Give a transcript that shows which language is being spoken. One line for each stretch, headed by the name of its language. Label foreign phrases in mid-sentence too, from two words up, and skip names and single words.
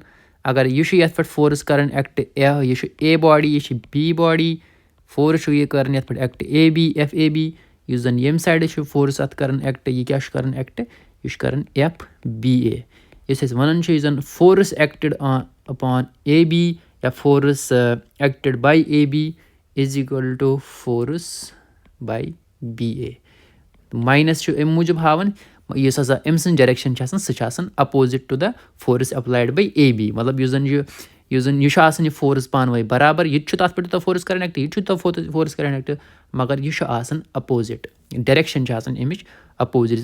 Kashmiri: اگر یہِ چھُ یَتھ پٮ۪ٹھ فورس کَران ایٚکٹ یہِ چھُ اے باڈی یہِ چھِ بی باڈی فورس چھُ یہِ کَران یَتھ پٮ۪ٹھ ایٚکٹ اے بی ایف اے بی یُس زَن ییٚمہِ سایڈٕ چھُ فورس اَتھ کَران ایٚکٹ یہِ کیٛاہ چھُ کَران ایٚکٹ یہِ چھُ کَران ایف بی اے. یُس أسۍ وَنان چھِ یُس زَن
English: force acted upon AB or force acted by AB is equal to force by BA.
Kashmiri: ماینَس چھُ اَمہِ موٗجوٗب ہاوان یُس ہسا أمۍ سٕنٛز ڈایریکشن چھِ آسان سُہ چھِ آسان
English: opposite to the force applied by AB.
Kashmiri: مطلب یُس زَن یہِ چھُ آسان یہِ فورس پانہٕ ؤنۍ برابر یہِ تہِ چھُ تَتھ پٮ۪ٹھ تیوٗتاہ فورس کَران ایٚکٹ یہِ تہِ چھُ تیوٗتاہ فورس کَران ایٚکٹ مگر یہِ چھُ آسان
English: opposite direction
Kashmiri: چھِ آسان اَمِچ اَپوزِٹ.